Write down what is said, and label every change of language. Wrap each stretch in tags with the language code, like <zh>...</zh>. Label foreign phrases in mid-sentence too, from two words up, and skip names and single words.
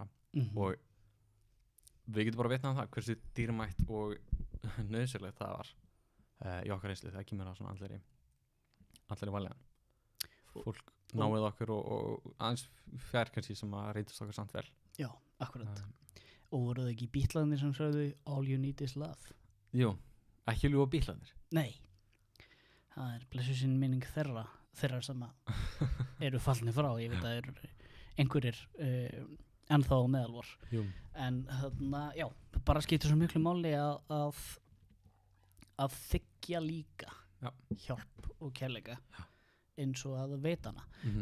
<is>Og við getum bara vitnað um það hversu dýrmætt og nauðsynlegt það var í okkar reynslu þegar kemur að svona andlegri vanlíðan. Fólk náið okkur og aðeins fjær kannski sem að reyndast okkur samt vel. Já, akkurat. Og voru það ekki Bítlarnir sem sögðu</is> <en>all you need is love?</en> <is>Jú, ekki ljúga bílarnir. Nei, það er blessuð minning þeirra sem að eru fallnir frá. Ég veit að það eru einhverjir ennþá á meðal vor. Jú. En þarna, já, bara skiptir svo miklu máli að þiggja líka hjálp og kærleika eins og að veita hana.</is>